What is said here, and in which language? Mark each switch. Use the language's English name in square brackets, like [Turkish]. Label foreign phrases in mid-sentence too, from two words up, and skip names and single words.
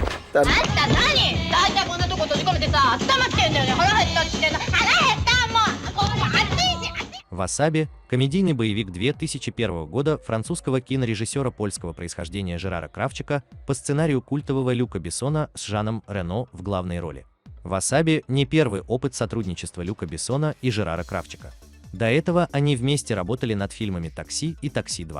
[Japanese] たあんた何大体こんなとこ閉じ込めてさ、頭きてんだよね。腹減ったって言ってんの。腹減ったもう。ここ暑いし。 [Russian] «Васаби» – комедийный боевик 2001 года французского кинорежиссера польского происхождения Жерара Кравчика по сценарию культового Люка Бессона с Жаном Рено в главной роли. «Васаби» – не первый опыт сотрудничества Люка Бессона и Жерара Кравчика. До этого они вместе работали над фильмами «Такси» и «Такси 2».